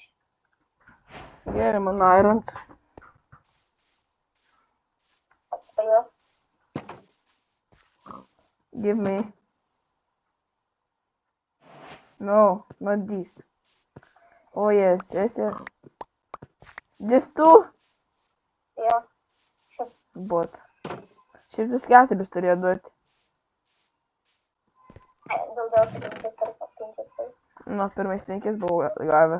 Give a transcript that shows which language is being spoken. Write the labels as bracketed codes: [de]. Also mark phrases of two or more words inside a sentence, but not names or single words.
[lt] Gerai, man Irons. Atspėjau. [en] Give me. No, not this. Oh yes. Just 2? [lt] Jo. Bot. 104 turėjo duoti. Daugiausiai 5 kartų. Nu, pirmais 5 buvau gavęs.